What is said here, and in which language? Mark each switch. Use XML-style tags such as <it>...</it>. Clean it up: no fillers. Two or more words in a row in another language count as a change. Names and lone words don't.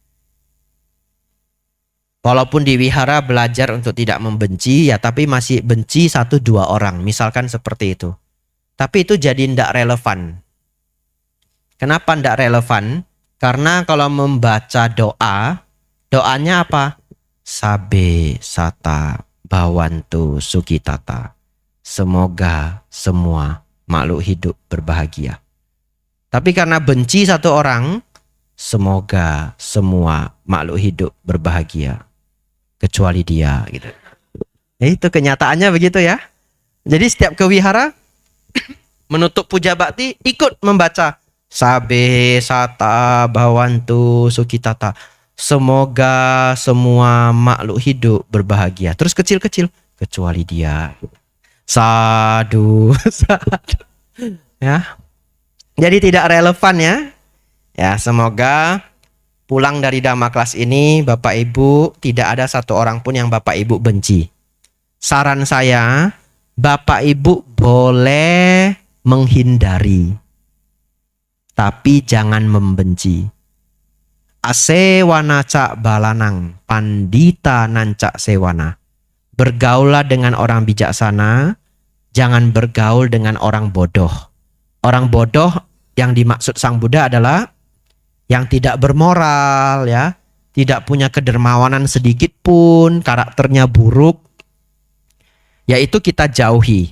<id>Walaupun di wihara belajar untuk tidak membenci ya, tapi masih benci 1-2 orang. Misalkan seperti itu. Tapi itu jadi tidak relevan. Kenapa tidak relevan? Karena kalau membaca doa, doanya apa?</id> <pi>Sabe sata bawantu sukitata.</pi> <id>Semoga semua makhluk hidup berbahagia. Tapi karena benci satu orang, semoga semua makhluk hidup berbahagia. Kecuali dia gitu. Itu kenyataannya begitu ya. Jadi setiap ke wihara menutup puja bakti ikut membaca</id> <pi>Sabe sata bawantu sukitata.</pi> <id>Semoga semua makhluk hidup berbahagia. Terus kecil-kecil kecuali dia.</id> <pi>Sadu, sadu.</pi> <id>Ya. Jadi tidak relevan ya. Ya, semoga pulang dari Dhamma kelas ini, Bapak Ibu, tidak ada satu orang pun yang Bapak Ibu benci. Saran saya, Bapak Ibu boleh menghindari, tapi jangan membenci.</id> <pi>Asewana cak balanang, pandita nancak sewana.</pi> <id>Bergaulah dengan orang bijaksana, jangan bergaul dengan orang bodoh. Orang bodoh yang dimaksud Sang Buddha adalah yang tidak bermoral, ya, tidak punya kedermawanan sedikit pun, karakternya buruk, yaitu kita jauhi.</id>